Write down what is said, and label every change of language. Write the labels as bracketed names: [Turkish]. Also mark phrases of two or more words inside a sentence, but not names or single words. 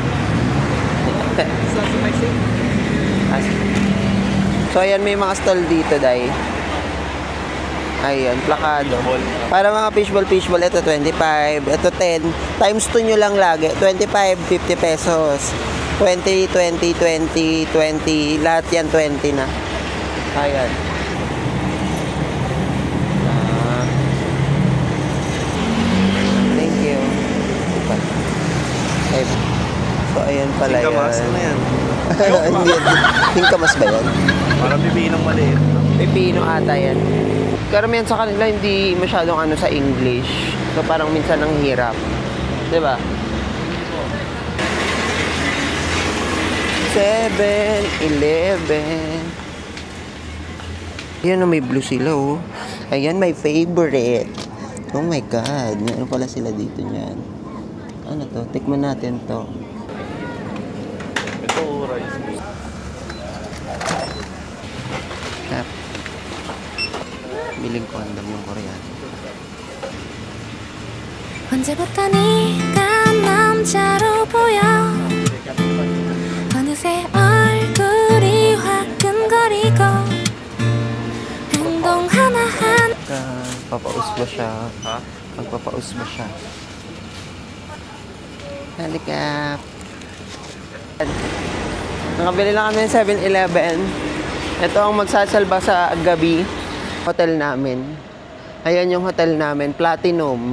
[Filipino] So, ayan, may mga stall dito, day. Ayan, plakado. Para mga fishball. Ito 25, ito 10. Times 2 nyo lang lagi. 25, 50 pesos. 20, 20, 20, 20. Lahat yan, 20 na. Ayan. [English] Thank you. [Filipino] Okay. So, ayan pala yan. Tingkamas, ano yan? Hindi. Tingkamas ba yan? Parang pipinong maliit. Pipino ata yan. Karamihan sa kanila hindi masyadong sa English. So, parang minsan ang hirap. Diba? 7-Eleven. Ayan, may blue sila, oh. Ayan, [English] my favorite. Oh my God. [Filipino] Meron pala sila dito niyan. Ano to? Tikman natin to. Ito, rice. Cap. Biling condom yung Koreano. [Korean] 언제부터 네가 남자로 보여 어느새 얼굴이 화끈거리고 행동 하나하나 [Filipino] Papaus ba siya? Ha? Magpapaus ba siya? Halika. Nakabili lang kami ng 7-Eleven. Ito ang magsasalba sa gabi. Hotel namin. Ayan yung hotel namin. Platinum.